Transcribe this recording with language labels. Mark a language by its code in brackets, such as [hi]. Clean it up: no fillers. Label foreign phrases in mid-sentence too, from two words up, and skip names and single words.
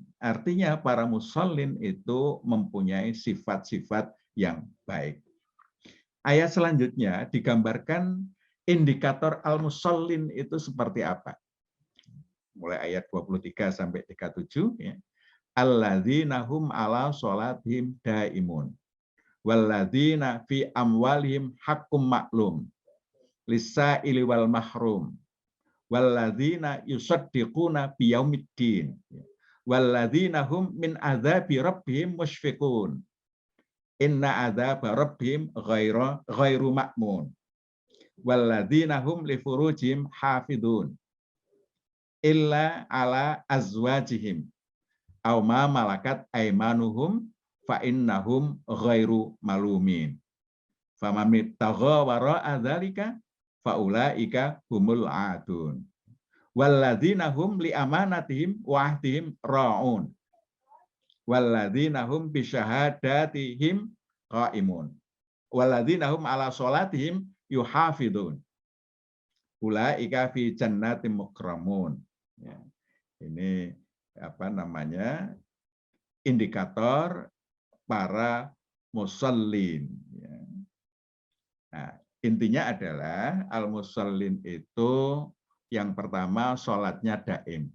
[id] Artinya para musallin itu mempunyai sifat-sifat yang baik. Ayat selanjutnya digambarkan indikator al-musallin itu seperti apa. Mulai ayat 23 sampai 37. Ya. [ar] الذين هم على صلاتهم دائمون. والذين في أموالهم حق معلوم للسائل والمحروم. والذين يصدقون بيوم الدين. والذين هم من عذاب ربهم مشفقون. إن عذاب ربهم غير مأمون. والذين هم لفروجهم حافظون. إلا على أزواجهم أو ما ملكت أيمانهم فإنهم غير ملومين. فمن ابتغى وراء ذلك فأولئك هم العادون. والذين هم لأماناتهم وعهدهم راعون. والذين هم بشهاداتهم قائمون. والذين هم على صلاتهم يحافظون. أولئك في جنات مكرمون. [id] Ya. Ini apa namanya? Indikator para musallin. Ya. Nah, intinya adalah al-musallin itu yang pertama sholatnya daim.